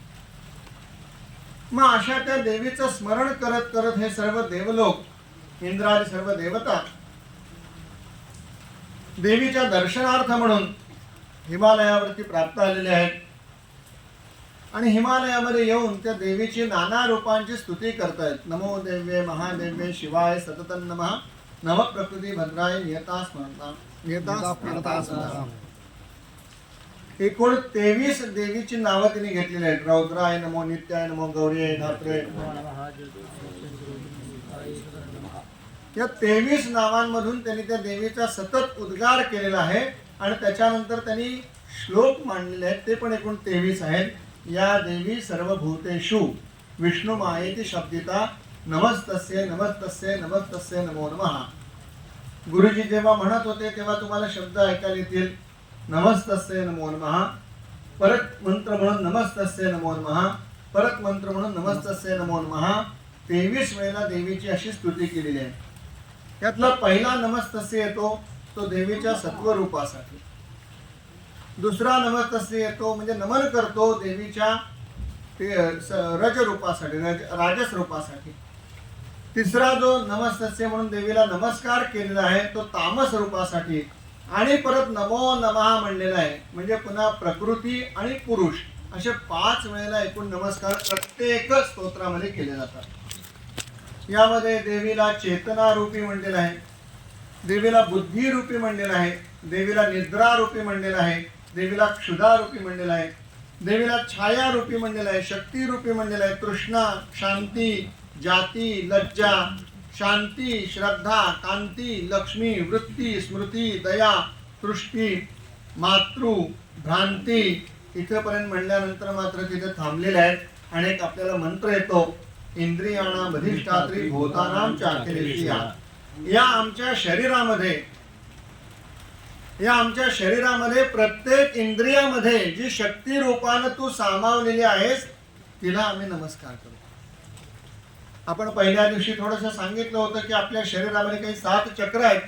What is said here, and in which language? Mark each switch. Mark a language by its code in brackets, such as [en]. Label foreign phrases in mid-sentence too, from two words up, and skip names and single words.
[mr] मग अशा त्या देवीचं स्मरण करत करत हे सर्व देवलोक, इंद्रादी सर्व देवता देवीच्या दर्शनार्थ म्हणून हिमालयावरती प्राप्त आलेले आहेत. आणि हिमालयामध्ये येऊन त्या देवीची नाना रूपांची स्तुती करतायत. [sa] नमो देव्ये महादेव्ये शिवाय सततं नमः, नव प्रकृती भद्राय नियता स्मरता. [mr] एकूण 23 देवीची नावं तिने घेतलेली आहेत. [sa] रौद्राय नमो, नित्याय नमो, गौरीय धात्रे. [mr] या 23 नावांमधून त्यांनी त्या देवीचा सतत उद्गार केलेला आहे आणि त्याच्यानंतर त्यांनी श्लोक मांडलेले आहेत, ते पण एकूण 23 आहेत. [sa] या देवी सर्व भूतेषु विष्णू मायेती शब्दिता नमस्तस्ये नमस्तस्ये नमस्तस्ये नमो नमः. [mr] गुरुजी जेव्हा म्हणत होते तेव्हा तुम्हाला शब्द ऐकायला येतील. [sa] नमस्तस्ये नमो नमः. [mr] परत मंत्र म्हणून [sa] नमस्तस्ये नमो नमः. [mr] परत मंत्र म्हणून [sa] नमस्तस्ये नमो नमः. [mr] 23 वेळेला देवीची अशी स्तुती केलेली आहे. यातला पहिला नमस्तस्य येतो तो देवीच्या सत्वरूपासाठी. दुसरा नमस्तस्य येतो म्हणजे नमन करतो देवीच्या रजरूपासाठी, राजस रूपासाठी. तिसरा जो नमस्तस्य म्हणून देवीला नमस्कार केलेला आहे तो तामस रूपासाठी. आणि परत नमो नमः म्हणलेला आहे म्हणजे पुन्हा प्रकृती आणि पुरुष असे 5 वेळेला एकूण नमस्कार प्रत्येक स्तोत्रामध्ये केले जातात. यामध्ये देवीला चेतना रूपी म्हणलेलं आहे, देवीला बुद्धी रूपी म्हणलेलं आहे, देवीला निद्रा रूपी म्हणलेलं आहे, देवीला क्षुधा रूपी म्हणलेलं आहे, देवीला छाया रूपी म्हणलेलं आहे, शक्ती रूपी म्हणलेलं आहे, तृष्णा, शांती, जाती, लज्जा, शांती, श्रद्धा, कांती, लक्ष्मी, वृत्ती, स्मृती, दया, सृष्टी, मातृ, भ्रांती. इथेपर्यंत म्हणल्यानंतर मात्र तिथे थांबलेले आहेत. आणि एक आपल्याला मंत्र येतो, [sa] इंद्रियाणाम अधिष्ठात्री भूतानाम चाखिलेशी. [mr] या आमच्या शरीरामध्ये प्रत्येक इंद्रियामध्ये जी शक्ती रूपानं तू सामावलेली आहेस तिला आम्ही नमस्कार करतो. आपण पहिल्या दिवशी थोडंसं सांगितलं होतं की आपल्या शरीरामध्ये काही 7 चक्र आहेत.